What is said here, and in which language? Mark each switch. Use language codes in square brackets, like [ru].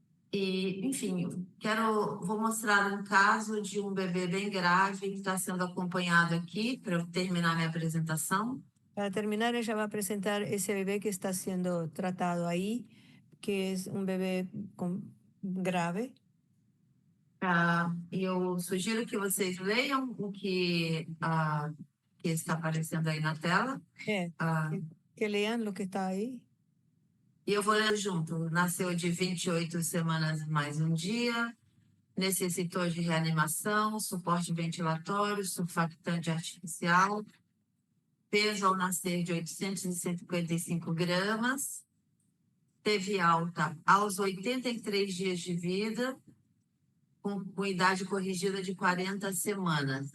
[pt] E, enfim, vou mostrar um caso de um bebê bem grave que está sendo acompanhado aqui para eu terminar minha apresentação. [es] Para terminar, ella va a presentar ese bebé que está siendo tratado ahí, que es un bebé grave. [pt] E eu sugiro que vocês leiam o que está aparecendo aí na tela. [es] Que lean lo que está ahí. [pt] E eu vou ler junto. Nasceu de 28 semanas mais um dia, necessitou de reanimação, suporte ventilatório, surfactante artificial, peso ao nascer de 855 gramas, teve alta aos 83 dias de vida, com idade corrigida de 40 semanas.